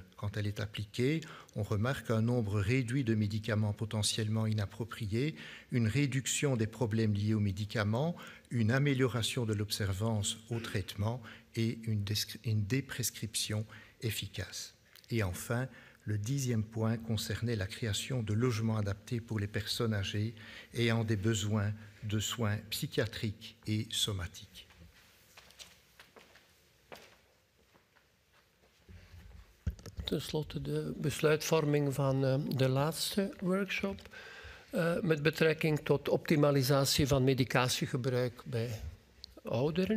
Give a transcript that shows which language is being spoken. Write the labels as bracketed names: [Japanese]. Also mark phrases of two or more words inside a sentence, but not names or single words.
[French] Quand elle est appliquée, on remarque un nombre réduit de médicaments potentiellement inappropriés, une réduction des problèmes liés aux médicaments, une amélioration de l'observance au traitement et une déprescription efficace. Et enfin, le dixième point concernait la création de logements adaptés pour les personnes âgées ayant des besoins de soins psychiatriques et somatiques. [Dutch] Ten slotte de besluitvorming van de laatste workshop met betrekking tot optimalisatie van medicatiegebruik bij ouderen.